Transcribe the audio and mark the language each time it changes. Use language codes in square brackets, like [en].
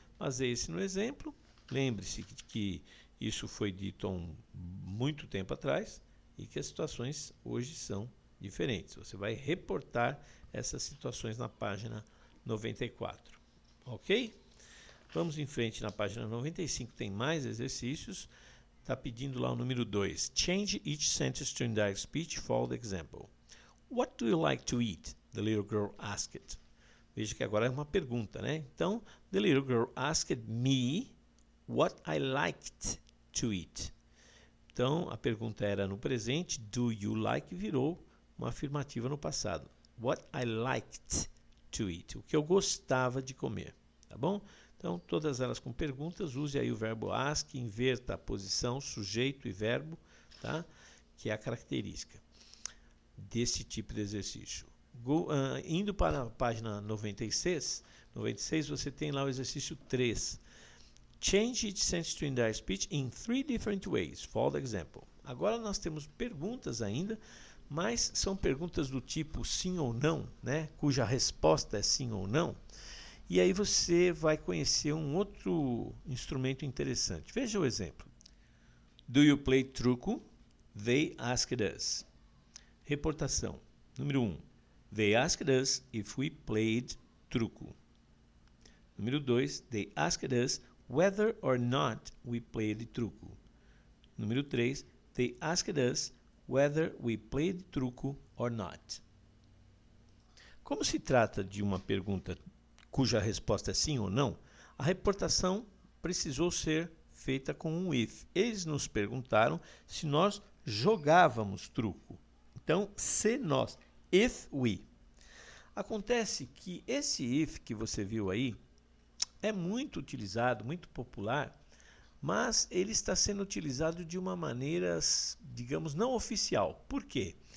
[pt] Baseie-se no exemplo, lembre-se que isso foi dito há muito tempo atrás e que as situações hoje são diferentes. Você vai reportar essas situações na página 94, ok? Vamos em frente na página 95, tem mais exercícios. Está pedindo lá o número 2. [en] Change each sentence to indirect speech. Follow the example. What do you like to eat? The little girl asked. [pt] Veja que agora é uma pergunta, né? [en] Então, the little girl asked me what I liked to eat. [pt] Então, a pergunta era no presente, [en] do you like [pt] virou uma afirmativa no passado. [en] What I liked to eat. [pt] O que eu gostava de comer, tá bom? Então, todas elas com perguntas, use aí o verbo ask, inverta a posição, sujeito e verbo, tá? Que é a característica desse tipo de exercício. Indo para a página 96, você tem lá o exercício 3. [en] Change each sentence to indirect speech in 3 different ways. Follow the example. [pt] Agora nós temos perguntas ainda, mas são perguntas do tipo sim ou não, né? Cuja resposta é sim ou não. E aí você vai conhecer um outro instrumento interessante. Veja o exemplo. [en] Do you play truco? They asked us. [pt] Reportação. Número 1. [en] They asked us if we played truco. [pt] Número 2. [en] They asked us whether or not we played truco. [pt] Número 3. [en] They asked us whether we played truco or not. [pt] Como se trata de uma pergunta cuja resposta é sim ou não, a reportação precisou ser feita com um if. Eles nos perguntaram se nós jogávamos truco. Então, se nós, [en] if we. [pt] Acontece que esse if que você viu aí é muito utilizado, muito popular, mas ele está sendo utilizado de uma maneira, digamos, não oficial. Por quê?